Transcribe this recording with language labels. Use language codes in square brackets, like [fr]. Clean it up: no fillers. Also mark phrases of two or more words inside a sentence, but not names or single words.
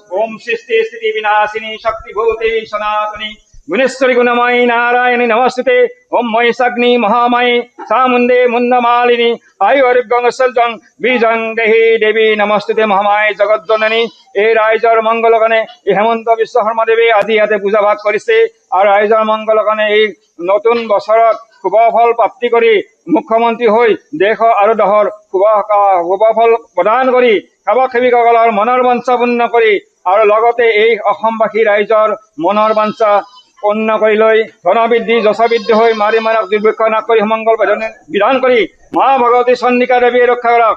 [sa] ओम सृष्टि स्थिति विनाशिनी शक्तिभूते सनातनी गुणेश्वरी गुणमयी नारायणी नमस्ते। ओम महिषाग्नि महामयी सामुंडे मुंडमालिनी आयुर्गंग बीजं देहि देवी नमस्ते महामाय जगज्जननी। [as] এই রাইজৰ মংগল কাৰণে এই হেমন্ত বিশ্ব শৰ্মা দেৱে আজি ইয়াতে পূজা ভাগ কৰিছে আৰু ৰাইজৰ মংগল কাৰণে এই নতুন বছৰত শুভ ফল প্ৰাপ্তি কৰি মুখ্যমন্ত্ৰী হৈ দেশ আৰু দহৰ শুভ ফল প্ৰদান কৰি সেৱক সেৱিকসকলৰ মনৰ বাঞ্ছা পূৰ্ণ কৰি আৰু লগতে এই অসমবাসী ৰাইজৰ মনৰ বাঞ্ছা পূৰ্ণ কৰি লৈ ধনবৃদ্ধি যশবৃদ্ধি হৈ মাৰি মাৰক দুৰ্ভিক্ষ নাশ কৰি সুমংগল বিধান কৰি মা ভগৱতী চন্দিকা দেৱীয়ে ৰক্ষা কৰক।